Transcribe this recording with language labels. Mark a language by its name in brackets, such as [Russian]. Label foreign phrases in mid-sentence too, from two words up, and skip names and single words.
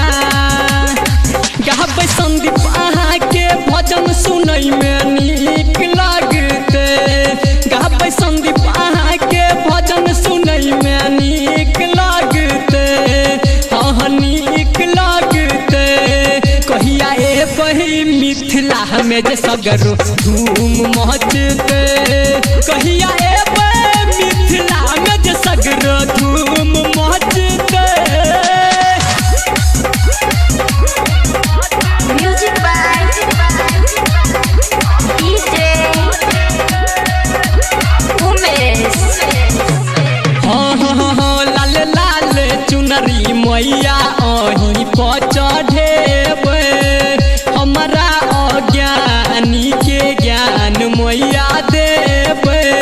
[Maithili] गाबै संदीप अहाँके भजन सुनै में नीक लागते, गाबै संदीप अहाँके भजन सुनै में नीक लागते, हाँ नीक लागते। कहिया एबै मिथिला में जे सगरो धूम मचते, कहिया एबै मिथिला में जे सगरो धूम मचते। [English] Music by DJ Umesh. [Maithili] हाँ लाल लाल चुनरी मैया अहीं पर चढ़ेबै, हमरा अज्ञानी के ज्ञान मैया देबै।